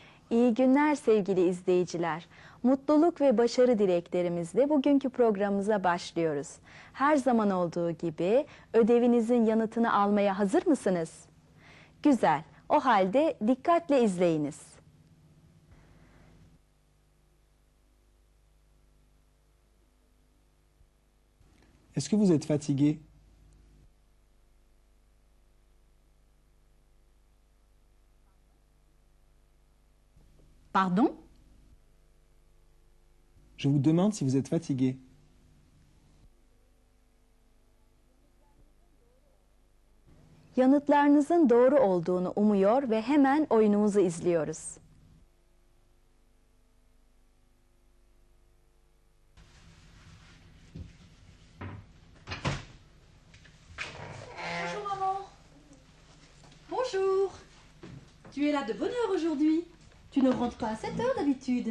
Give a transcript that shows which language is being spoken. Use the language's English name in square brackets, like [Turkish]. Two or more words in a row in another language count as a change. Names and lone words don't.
[Turkish] İyi günler sevgili izleyiciler. Mutluluk ve başarı dileklerimizle bugünkü programımıza başlıyoruz. Her zaman olduğu gibi ödevinizin yanıtını almaya hazır mısınız? Güzel. O halde dikkatle izleyiniz. [French] Est-ce que vous êtes fatigué? Pardon? Je vous demande si vous êtes fatigué. [Turkish] Yanıtlarınızın doğru olduğunu umuyor ve hemen oyunumuzu izliyoruz. [French] Bonjour maman. Bonjour. Tu es là de bonne heure aujourd'hui. Tu ne rentres pas à 7 heures d'habitude.